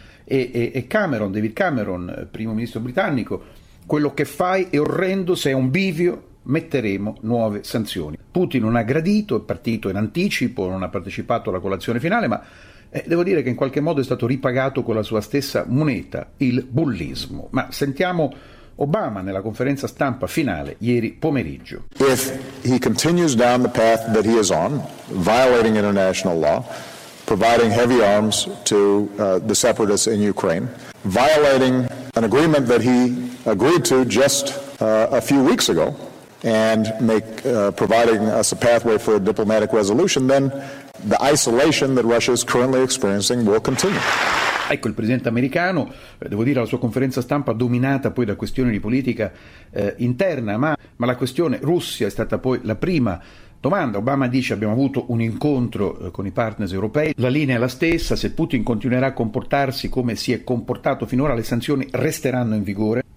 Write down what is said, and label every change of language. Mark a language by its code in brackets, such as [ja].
[it] E Cameron, David Cameron, primo ministro britannico: quello che fai è orrendo, sei un bivio, metteremo nuove sanzioni. Putin non ha gradito, è partito in anticipo, non ha partecipato alla colazione finale, ma devo dire che in qualche modo è stato ripagato con la sua stessa moneta, il bullismo. Ma sentiamo Obama nella conferenza stampa finale ieri pomeriggio. [en] If he continues down the path that he is on, violating international law, providing heavy arms to the separatists in Ukraine, violating an agreement that he agreed to just a few weeks ago, and providing us a pathway for a diplomatic resolution, then the isolation that Russia is currently experiencing will continue. [it] Ecco, il presidente americano, devo dire, alla sua conferenza stampa dominata poi da questioni di politica interna, ma la questione Russia è stata poi la prima domanda. Obama dice: abbiamo avuto un incontro con i partner europei, la linea è la stessa, se Putin continuerà a comportarsi come si è comportato finora le sanzioni resteranno in vigore.